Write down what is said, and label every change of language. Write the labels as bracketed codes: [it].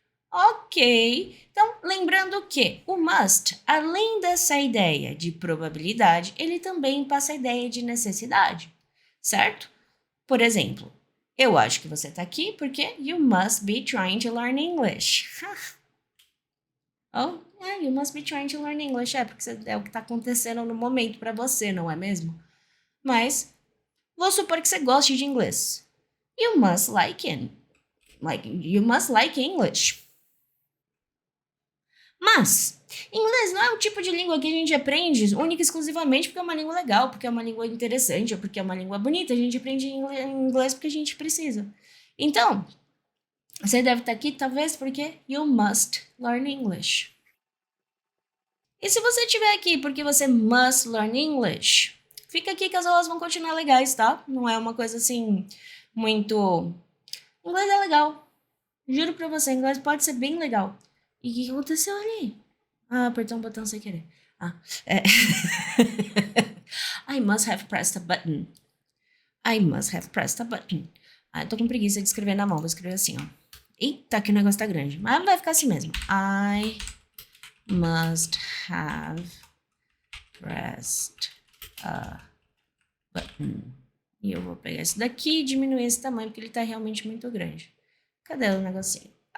[pt] Ok, então lembrando que o must, além dessa ideia de probabilidade, ele também passa a ideia de necessidade, certo? Por exemplo, eu acho que você está aqui porque [en] you must be trying to learn English. Oh, you must be trying to learn English. [pt] É, porque é o que está acontecendo no momento para você, não é mesmo? Mas, vou supor que você goste de inglês. [en] You must like English. [pt] Mas, inglês não é um tipo de língua que a gente aprende única e exclusivamente porque é uma língua legal, porque é uma língua interessante, ou porque é uma língua bonita. A gente aprende inglês porque a gente precisa. Então, você deve estar aqui talvez porque [en] you must learn English. [pt] E se você estiver aqui porque você [en] must learn English, [pt] fica aqui que as aulas vão continuar legais, tá? Não é uma coisa assim, muito... Inglês é legal. Juro pra você, inglês pode ser bem legal. E o que aconteceu ali? Ah, apertou um botão sem querer. [en] I must have pressed a button. I must have pressed a button. [pt] Eu tô com preguiça de escrever na mão. Vou escrever assim, ó. Eita, que o negócio tá grande. Mas vai ficar assim mesmo. [en] I must have pressed a button. [pt] E eu vou pegar esse daqui e diminuir esse tamanho, porque ele tá realmente muito grande. Cadê o negocinho?